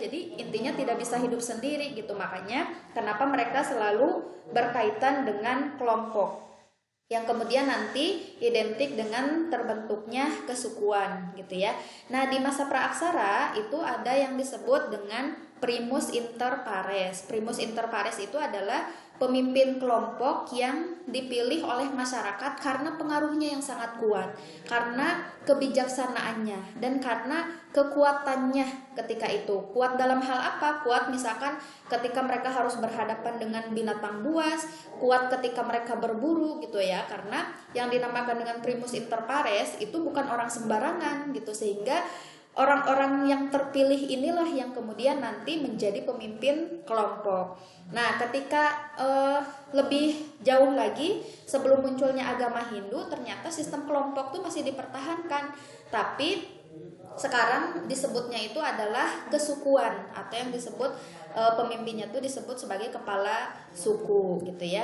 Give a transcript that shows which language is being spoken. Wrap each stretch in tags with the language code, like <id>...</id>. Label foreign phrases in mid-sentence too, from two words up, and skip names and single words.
<id>Jadi intinya tidak bisa hidup sendiri gitu. Makanya kenapa mereka selalu berkaitan dengan kelompok yang kemudian nanti identik dengan terbentuknya kesukuan gitu ya. Nah, di masa praaksara itu ada yang disebut dengan</id> <la>primus inter pares. Primus inter pares</la> <id>itu adalah pemimpin kelompok yang dipilih oleh masyarakat karena pengaruhnya yang sangat kuat, karena kebijaksanaannya, dan karena kekuatannya ketika itu. Kuat dalam hal apa? Kuat misalkan ketika mereka harus berhadapan dengan binatang buas, kuat ketika mereka berburu gitu ya, karena yang dinamakan dengan</id> <la>primus inter pares</la> <id>itu bukan orang sembarangan gitu, sehingga orang-orang yang terpilih inilah yang kemudian nanti menjadi pemimpin kelompok. Nah, ketika lebih jauh lagi sebelum munculnya agama Hindu, ternyata sistem kelompok itu masih dipertahankan, tapi sekarang disebutnya itu adalah kesukuan, atau yang disebut pemimpinnya itu disebut sebagai kepala suku gitu ya.</id>